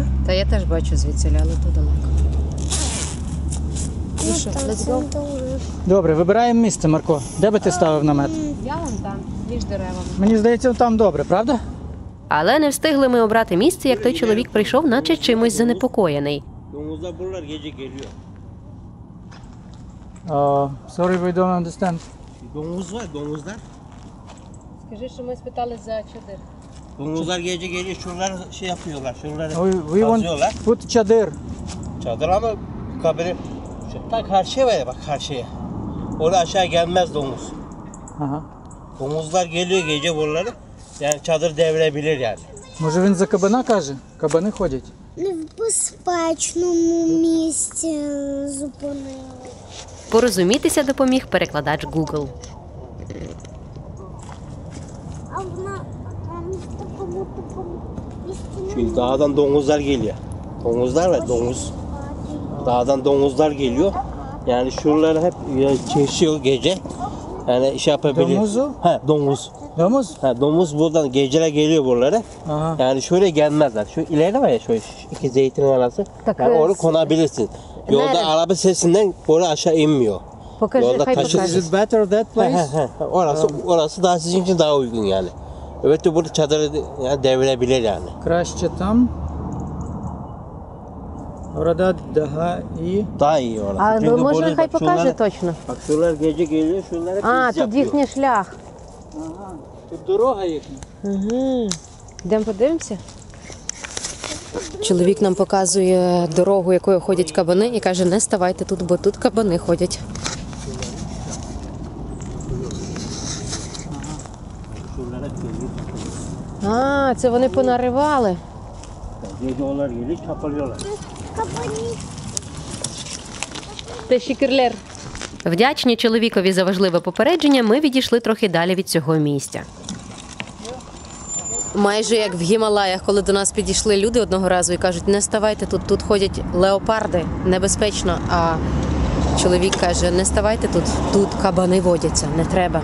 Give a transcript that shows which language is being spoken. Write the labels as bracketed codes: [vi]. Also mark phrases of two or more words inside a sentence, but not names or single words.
[uk] Та я теж бачу звідси, але то далеко. Ну, що, так, [en] let's [uk] це [en] go? [uk] добре. Добре, вибираємо місце, Марко. Де би ти ставив намет? Я вон там, між деревами. Мені здається, там добре, правда? Але не встигли ми обрати місце, як той чоловік прийшов, наче чимось занепокоєний. [tr] Domuzlar buralar gece geliyor. [en] Sorry, we don't understand. [tr] Domuz var, domuzlar. [uk] Скажи, що ми спитали за чадир. [tr] Domuzlar gece geliyor, şuraları şey yapıyorlar, şuraları [en] We want [tr] kazıyorlar. [en] put çadır. [tr] Çadır ama kabiri ta karşıya var ya, bak karşıya. Orada aşağı gelmez domuz. [uk] Ага. [tr] Domuzlar geliyor gece buraları. Yani çadır devirebilir yani. [uk] Може він за кабана каже? Кабани ходять. Не в безпечному місці зупинили. Порозумітися допоміг перекладач Google. А вона в такому місці [tr] Çünkü dağdan domuzlar geliyor. Domuzlar var, domuz. Dağdan domuzlar geliyor. Yani şuraları hep kesiyor gece. Yani şey yapabilir. Domuzu? Ha, domuz. Domuz? Ha, domuz buradan geceler geliyor buralara. Aha. Yani şöyle gelmezler. Şu ileride var ya şöyle iki zeytin arası. Yani orada konabilirsin. Yolda Nerede? araba sesinden oraya aşağı inmiyor. [uk] Покажи, [tr] Yolda [uk] хай [tr] taşı- [uk] покаже. [en] Is it better that place? [tr] Orası daha sizin için daha uygun yani. Öbür türlü burada çadırı yani devirebilir yani. [uk] Краще там. [tr] Orada daha iyi. Daha iyi orası. [uk] А [tr] Çünkü [uk] може [tr] burada [uk] хай [tr] bak [uk] покаже [tr] şunlar- [uk] точно. [tr] Bak şunlar gece geliyor, şunlar hep [uk] А, [tr] iz [uk] тут [tr] yapıyor. [uk] їхній шлях. Ага. Тут дорога їхня. Угу. Йдемо подивимося. Чоловік нам показує дорогу, якою ходять кабани, і каже, не ставайте тут, бо тут кабани ходять. [tr] Şunlar hep geliyor. [uk] А, це вони понаривали. [tr] Gece onlar geliyor, çapalıyorlar. Teşekkürler. [uk] Вдячні чоловікові за важливе попередження, ми відійшли трохи далі від цього місця. Майже як в Гімалаях, коли до нас підійшли люди одного разу і кажуть, не ставайте тут, тут ходять леопарди, небезпечно. А чоловік каже, не ставайте тут, тут кабани водяться, не треба.